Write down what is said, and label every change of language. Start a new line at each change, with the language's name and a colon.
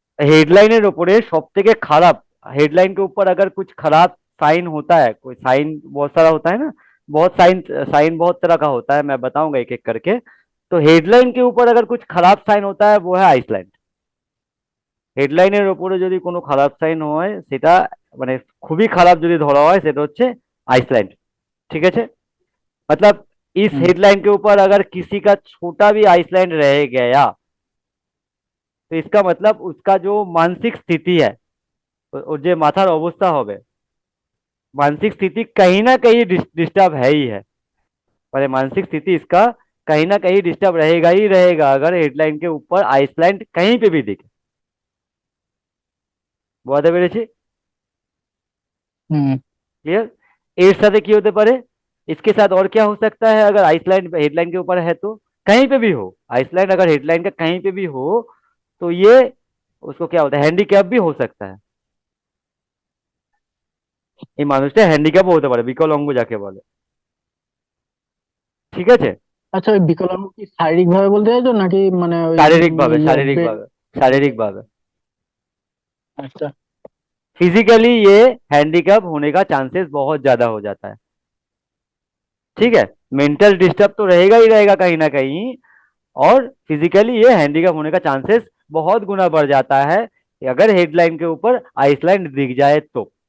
Bangla: हेडलाइনের উপরে সব থেকে খারাপ,
Hindi: हेडलाइन के ऊपर अगर कुछ खराब साइन होता है, कोई साइन बहुत सारा होता है ना, बहुत साइन, साइन बहुत तरह का होता है, मैं बताऊंगा एक एक करके। तो हेडलाइन के ऊपर अगर कुछ खराब साइन होता है वो है आइसलैंड।
Bangla: হেডলাইনের উপরে যদি কোনো খারাপ সাইন হয় সেটা মানে খুবই খারাপ যদি ধরা হয় সেটা হচ্ছে आइसलैंड।
Hindi: ठीक है। मतलब इस হুম हेडलाइन के ऊपर अगर किसी का छोटा भी आइसलैंड रह गया तो इसका मतलब उसका जो मानसिक स्थिति है, और जो
Bangla: माथार अवस्था হবে,
Hindi: मानसिक स्थिति कहीं ना कहीं डिस्टर्ब है ही है। पर मानसिक स्थिति इसका कहीं ना कहीं डिस्टर्ब रहेगा ही रहेगा अगर हेडलाइन के ऊपर आइसलैंड कहीं पे भी दिखे।
Bangla: বুঝতে পেরেছি? হুম।
English: Clear.
Bangla: এর সাথে কি হতে পারে,
Hindi: इसके साथ और क्या हो सकता है अगर आइसलैंड हेडलाइन के ऊपर है तो, कहीं पे भी हो, आइसलैंड अगर हेडलाइन का कहीं पे भी हो तो ये उसको क्या होता है, হ্যান্ডিক্যাপ भी हो सकता है।
Bangla: এই মানুষটা হ্যান্ডিক্যাপও হতে পারে, বিকলাঙ্গ যাকে বলে। ঠিক আছে। আচ্ছা ওই বিকলাঙ্গ কি শারীরিক ভাবে বলতে চাইছো নাকি মানে ওই শারীরিক ভাবে, ইয়ে শারীরিক ভাবে, শারীরিক ভাবে।
Hindi: अच्छा। फिजिकली ये हैंडीकैप होने का चांसेस बहुत ज्यादा हो जाता है। ठीक है, मेंटल डिस्टर्ब तो रहेगा ही रहेगा कहीं ना कहीं, और फिजिकली ये हैंडीकैप होने का चांसेस बहुत गुना बढ़ जाता है कि अगर हेडलाइन के ऊपर आइसलैंड दिख जाए तो।